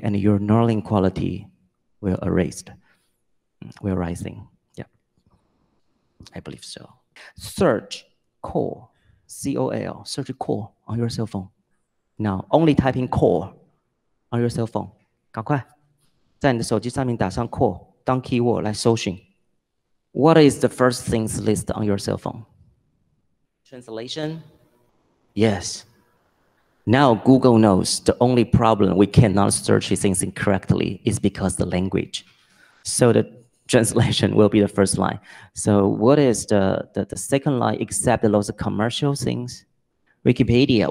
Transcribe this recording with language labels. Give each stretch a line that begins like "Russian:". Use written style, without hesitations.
English: And your learning quality will erased. Will rising. Yeah. I believe so. Search call, C-O-L, search call on your cell phone. Now, only typing call on your cell phone.
Chinese: 赶快在你的手机上面打上 call 当 keyword 来搜寻。
English: What is the first things list on your cell phone? Translation? Yes. Now Google knows the only problem we cannot search things incorrectly is because the language. So the translation will be the first line. So what is the second line except those commercial things? Wikipedia.